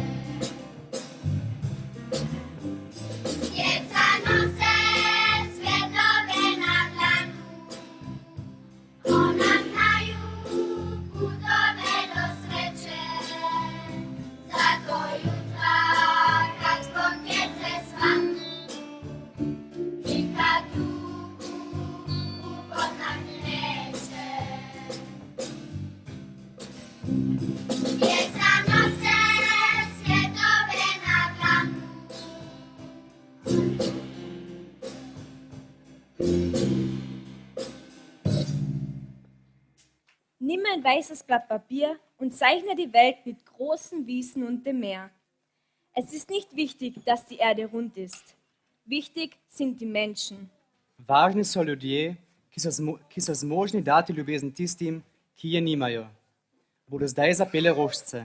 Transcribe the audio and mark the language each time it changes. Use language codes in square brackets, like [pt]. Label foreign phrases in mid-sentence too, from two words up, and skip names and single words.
[hr] Djeca nose svjetove na dlanu, ona znaju putove do sreće, zato jutra kad zbog djece svanu i kad tugu upoznati neće. Djeca nose svjetove na dlanu. [de] Nimm ein weißes Blatt Papier und zeichne die Welt mit großen Wiesen und dem Meer. Es ist nicht wichtig, dass die Erde rund ist. Wichtig sind die Menschen. [sl] Važni so ljudje, ki so zmožni dati ljubezen tistim, ki je nimajo. Bodo zdaj zapele Rošče.